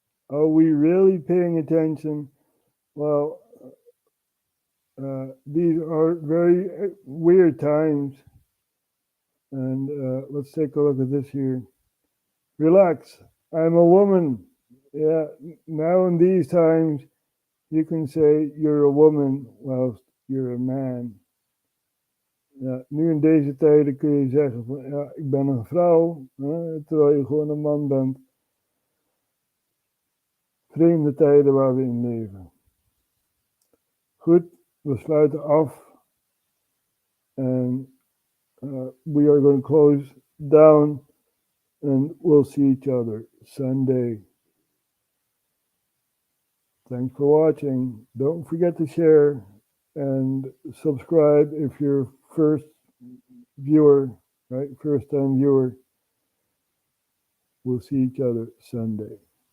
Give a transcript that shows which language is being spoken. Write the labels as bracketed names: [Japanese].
[English] Are we really paying attention? Well, these are very weird times. And let's take a look at this here. Relax, I'm a woman. Yeah, now in these times, you can say you're a woman whilst you're a man. [Dutch] Ja, nu in deze tijden kun je zeggen van ja, ik ben een vrouw, hè, terwijl je gewoon een man bent. Vreemde tijden waar we in leven. Goed, we sluiten af. [English] En we are going to close down and we'll see each other Sunday. Thanks for watching. Don't forget to share and subscribe if you're first viewer, right? First time viewer. We'll see each other Sunday.